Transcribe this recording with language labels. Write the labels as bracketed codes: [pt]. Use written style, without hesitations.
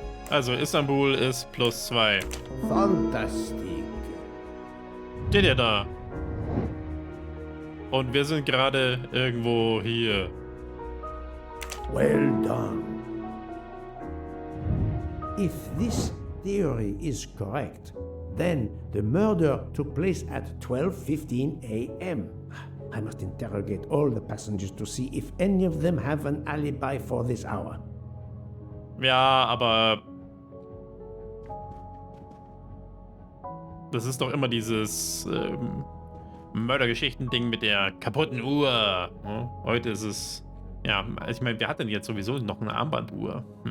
[de] Also Istanbul ist +2. [en] Fantastic. [de] Steht ja da. Und wir sind gerade irgendwo hier. [en] Well done. If this theory is correct, then the murder took place at 12:15 a.m. I must interrogate all the passengers to see if any of them have an alibi for this hour. [de] Ja, aber das ist doch immer dieses Mördergeschichten-Ding mit der kaputten Uhr. Ja, heute ist es... Ja, ich meine, wer hat denn jetzt sowieso noch eine Armbanduhr?